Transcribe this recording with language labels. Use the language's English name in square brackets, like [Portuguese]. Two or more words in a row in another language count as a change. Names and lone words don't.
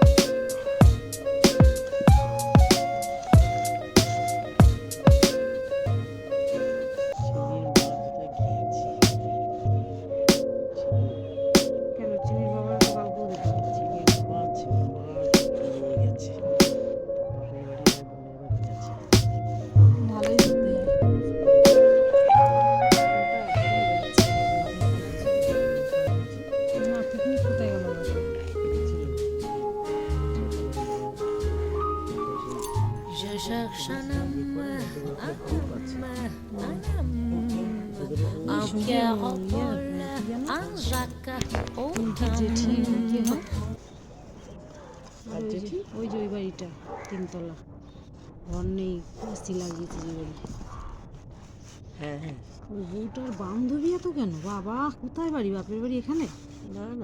[Bangla] কেন চিনির বাবার তো গল্প দিত ভালোই দেখতে না পিকনিক কোথায় গেল [French] Je cherche un homme, un Pierre Paul, un Jacques, [Bangla] জেঠি কি হয় আর জেঠি ওই যে ওই বাড়িটা তিনতলা ঘর নেই এসি লাগিয়েছে যে বাড়ি হ্যাঁ হ্যাঁ ওই বউটার বান্ধবী এত কেন বাবা কোথায় বাড়ি বাপের বাড়ি এখানে না না